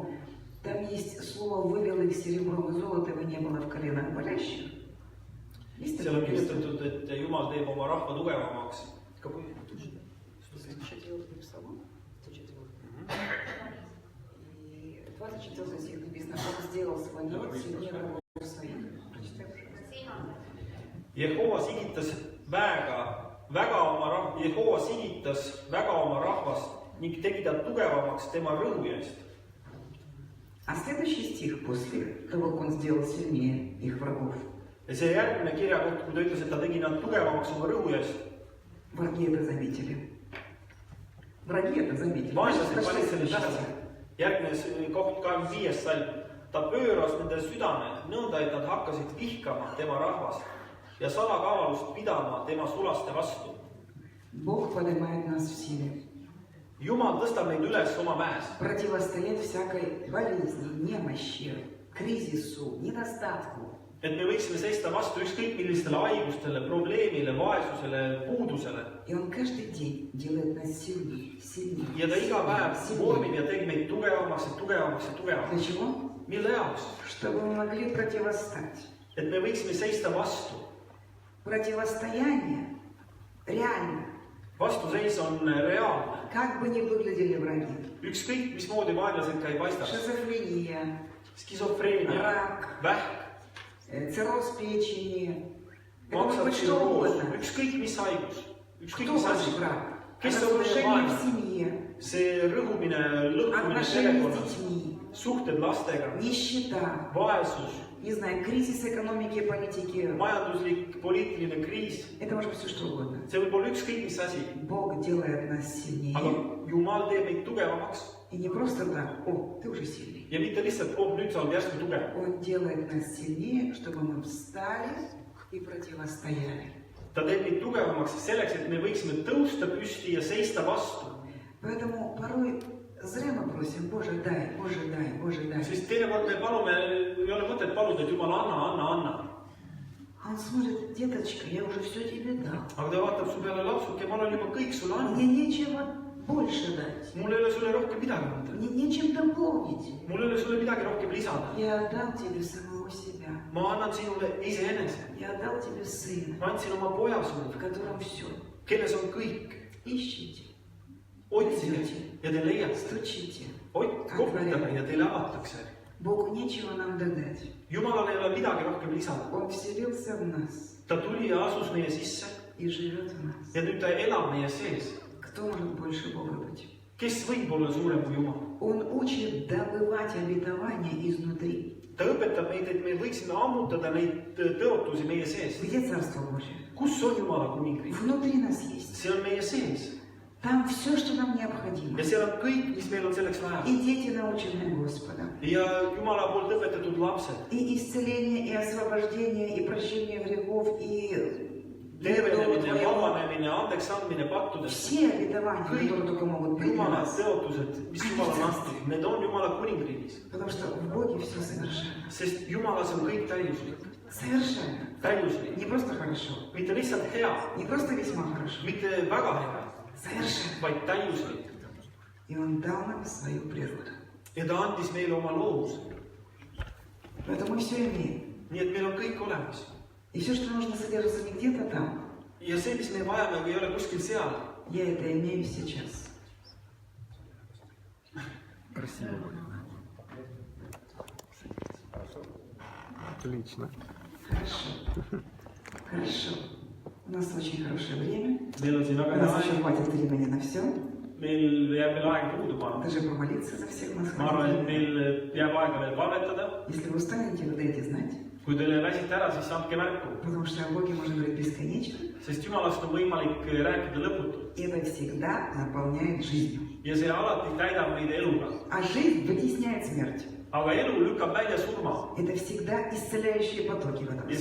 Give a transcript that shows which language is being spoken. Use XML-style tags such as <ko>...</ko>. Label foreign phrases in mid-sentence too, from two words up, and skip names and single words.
<ru>Там есть слово «вывел их серебром и золотом, и не было в коленах болящих». Есть</ru> <et>Seal on</et> <ru>такое место?</ru> <et>kirjutatud, et Jumal teeb oma rahva tugevamaks.</et> <ru>104 псалом, 104. И 24 стих написано, Бог сделал свой народ сильнее врагов своих. Прочитай, пожалуйста.</ru> <et>Jehova sigitas väga oma rahvast ning tegi ta tugevamaks tema rõhuja eest.</et> <ru>А следующий стих после того, как он сделал сильнее их врагов.</ru> <et>Ja see järgmine kirjakoht, kui ta ütles, et ta tegi nad tugevamaks oma rõhu eest.</et> <ru>Враги это заметили. Враги это заметили.</ru> <et>Vaenlased panid selle tähele. Järgmine koht 25. salm. Ta pööras nende südame nõnda, et nad hakkasid vihkama tema rahvast ja salakavalust pidama tema sulaste vastu.</et> <ru>Бог поднимает нас в силе.</ru> <et>Jumal tõstab meid üles oma mäes.</et> <ru>Противостоять всякой болезни, немощи, кризису, недостатку.</ru> <et>Et me võiksime seista vastu ükskõik millistele haigustele, probleemile, vaesusele, puudusele.</et> <ru>И он каждый день делает нас сильнее, сильнее.</ru> <et>Ja ta iga päev vormib ja teeb meid tugevamaks ja tugevamaks ja</et> <ru>Для</ru> <et>tugevamaks.</et> <ru>чего?</ru> <et>Mille jaoks?</et> <ru>Чтобы мы могли противостать.</ru> <et>Et me võiksime seista vastu.</et> <ru>Противостояние реально.</ru> <et>Vastuseis on reaalne.</et> <ru>Как бы ни выглядели враги.</ru> <et>Ükskõik, mismoodi vaenlased ka ei paistaks.</et> <ru>Шизофрения,</ru> <et>Skisofreenia,</et> <ru>рак,</ru> <et>vähk,</et> <ru>цирроз печени. Это может быть что угодно.</ru> <et>ükskõik mis haigus, ükskõik</et> <ru>Кто</ru> <et>mis</et> <ru>ваш</ru> <et>asi.</et> <ru>враг?</ru> <et>Kes on meie</et> <ru>Разрушение в</ru> <et>vaenlane?</et> <ru>семье,</ru> <et>See rõhumine, lõhkumine</et> <ru>отношения с</ru> <et>perekonnas,</et> <ru>детьми,</ru> <et>suhted lastega,</et> <ru>нищета,</ru> <et>vaesus,</et> <ru>не знаю, кризис экономики и политики.</ru> <et>majanduslik, poliitiline kriis.</et> <ru>Это может быть все что угодно.</ru> <et>See võib olla ükskõik mis asi.</et> <ru>Бог делает нас сильнее.</ru> <et>Aga Jumal teeb meid tugevamaks.</et> <ru>И не просто так, о, ты уже сильный.</ru> <et>Ja mitte lihtsalt, nüüd sa oled järsku tugev.</et> <ru>Он делает нас сильнее, чтобы мы встали и противостояли.</ru> <et>Ta teeb meid tugevamaks selleks, et me võiksime tõusta püsti ja seista vastu.</et> <ru>Поэтому порой зря мы просим, Боже, дай, Боже, дай, Боже, дай.</ru> <et>Sest teinekord me palume, ei ole mõtet paluda, et Jumal anna.</et> <ru>А он смотрит, деточка, я уже все тебе дал.</ru> <et>Aga ta vaatab su peale lapsuke, ma olen juba kõik sulle andnud.</et> <ru>Мне нечего больше дать.</ru> <et>Mul ei ole sulle rohkem midagi anda.</et> <ru>Мне нечем дополнить.</ru> <et>Mul ei ole sulle midagi rohkem lisada.</et> <ru>Я отдал тебе самого себя.</ru> <et>Ma annan sinule iseenese.</et> <ru>Я отдал тебе сына,</ru> <et>Ma andsin oma poja</et> <ru>в</ru> <et>sulle,</et> <ru>котором все.</ru> <et>kelles on kõik.</et> <ru>Ищите,</ru> <et>Otsige ja te leiate.</et> <ru>стучите.</ru> <et>Koputage ja teile avatakse.</et> <ru>Богу нечего нам додать.</ru> <et>Jumalale ei ole midagi rohkem lisada.</et> <ru>Он вселился в нас</ru> <et>Ta tuli ja asus meie sisse</et> <ru>и живет в нас.</ru> <et>ja nüüd ta elab meie sees.</et> <ru>Кто может больше Бога быть?</ru> <et>Kes võib olla suurem kui Jumal?</et> <ru>Он учит добывать обетования изнутри.</ru> <et>Ta õpetab meid, et me võiksime ammutada neid tõotusi meie sees.</et> <ru>Где Царство Божие?</ru> <et>Kus on Jumala kuningriik?</et> <ru>Внутри нас есть.</ru> <et>See on meie sees.</et> <ru>Там все, что нам необходимо.</ru> <et>Ja seal on kõik, mis meil on selleks vaja.</et> <ru>И дети, наученные Господом.</ru> <et>Ja Jumala poolt õpetatud lapsed.</et> <ru>И исцеление, и освобождение, и прощение грехов, и</ru> <et>Tervenemine, vabanemine, andeks andmine pattudest.</et> <ru>все обетования, которые только могут быть для</ru> <et>Jumala</et> <ru>нас.</ru> <et>tõotused, mis Jumal on andnud, need on Jumala kuningriigis.</et> <ru>Потому что в Боге все совершенно.</ru> <et>Sest Jumalas on kõik täiuslik.</et> <ru>Совершенно.</ru> <et>Täiuslik.</et> <ru>Не просто хорошо,</ru> <et>Mitte lihtsalt hea,</et> <ru>не просто весьма хорошо.</ru> <et>mitte väga hea,</et> <ru>Совершенно.</ru> <et>vaid täiuslik.</et> <ru>И Он дал нам свою природу.</ru> <et>Ja ta andis meile oma loovuse.</et> <ru>Поэтому мы все имеем.</ru> <et>Nii et meil on kõik olemas.</et> <ru>И все, что нужно, содержится не где-то там.</ru> <et>Ja see, mis me vajame, ei ole kuskil seal.</et> <ru>Я это имею сейчас. Отлично. Хорошо. Хорошо. У нас очень хорошее время.</ru> <et>Meil on siin</et> <ru>У</ru> <et>väga</et> <ru>нас</ru> <et>hea</et> <ru>еще</ru> <et>aeg.</et> <ru>хватит времени на все.</ru> <et>Meil jääb veel aega puudu</et> <ru>Даже помолиться за всех нас</ru> <et>Ma arvan, et</et> <ru>хватит.</ru> <et>meil jääb aega veel palvetada.</et> <ru>Если вы устанете, вы дайте знать.</ru> <et>Kui teile väsite ära, siis andke märku.</et> <ru>Потому что о Боге можно говорить бесконечно.</ru> <et>Sest Jumalast on võimalik rääkida lõputult.</et> <ru>И это всегда наполняет жизнью.</ru> <et>Ja see alati täidab meid eluga.</et> <ru>А жизнь вытесняет смерть.</ru> <et>Aga elu lükkab välja surma.</et> <ru>Это всегда исцеляющие потоки в этом</ru>